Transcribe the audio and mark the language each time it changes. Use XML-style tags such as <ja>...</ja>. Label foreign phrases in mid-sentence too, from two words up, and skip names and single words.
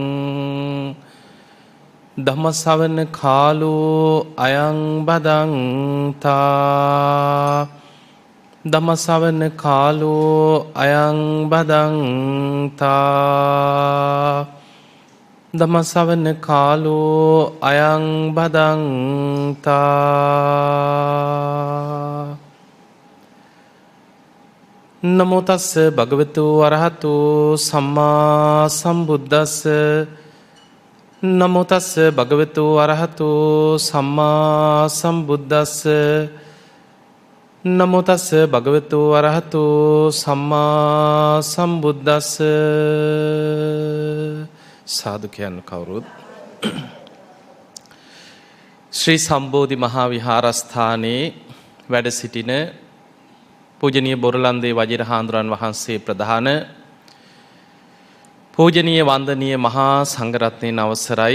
<pi>ධම්මසවන කාලෝ අයං බදන්තා ධම්මසවන කාලෝ අයං බදන්තා ධම්මසවන කාලෝ අයං බදන්තා. නමෝ තස්ස භගවතු අරහතු සම්මා සම්බුද්දස්ස නමෝ තස්ස භගවතු අරහතු සම්මා සම්බුද්දස්ස නමෝ තස්ස භගවතු අරහතු සම්මා සම්බුද්දස්ස.</pi> <si>සාදු කියන්න කවුරුත්. ශ්‍රී සම්බෝධි මහා විහාරස්ථානයේ වැඩ සිටින පූජනීය බොරලන්දේ වජිරහාඳුරන් වහන්සේ ප්‍රධාන පූජනීය වන්දනීය මහා සංඝරත්නයන් අවසරයි.</si>